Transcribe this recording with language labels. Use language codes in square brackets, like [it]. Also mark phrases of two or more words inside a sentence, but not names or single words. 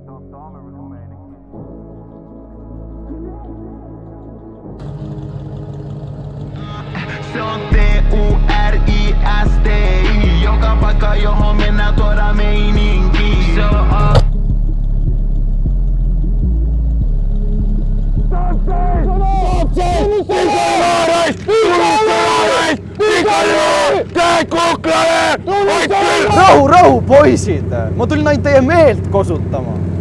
[fi] Se on TURISTI, joka paikka johon mennään tuoda meininki. Se on [et] Rahu, poisid! Ma tulin ainult teie meelt kosutama.